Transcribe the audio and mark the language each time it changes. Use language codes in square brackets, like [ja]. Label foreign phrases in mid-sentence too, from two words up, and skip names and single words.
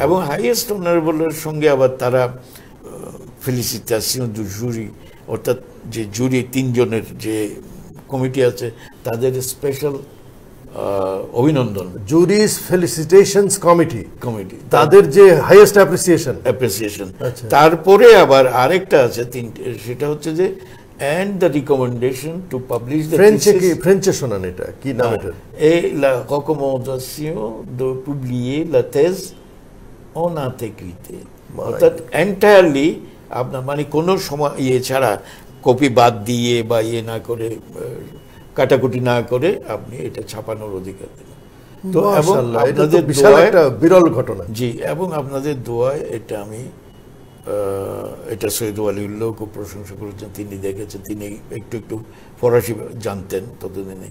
[bn] এবং [en] highest honorable [bn] সঙ্গে আবার তারা [fr] félicitations du jury, [bn] অর্থাৎ যে জুরি 3 জনের যে কমিটি আছে তাদের স্পেশাল অভিনন্দন, [en] jury's felicitations committee, [bn] তাদের যে [en] highest appreciation. [bn] তারপরে আবার আরেকটা আছে 3টে, সেটা হচ্ছে যে [en] and the recommendation to publish the [bn] ফ্রেঞ্চে শোনান, এটা কি নাম এটা? [fr] et la recommandation de publier la thèse en intégrité, [bn] অর্থাৎ এন্টায়ারলি আপনার মানে কোনো সময় ছাড়া, কপি বাদ দিয়ে বা না করে, কাটাকুটি না করে আপনি এটা ছাপানোর অধিকার দেন। তো এবং আপনাদের বিশাল একটা বিরল ঘটনা। জি, এবং আপনাদের দোয়ায় এটা আমি এটা সৈয়দ ওয়ালিউল্লাহ খুব প্রশংসা করেছেন, তিনি দেখেছেন, তিনি একটু ফরাসি জানতেন ততদিনে।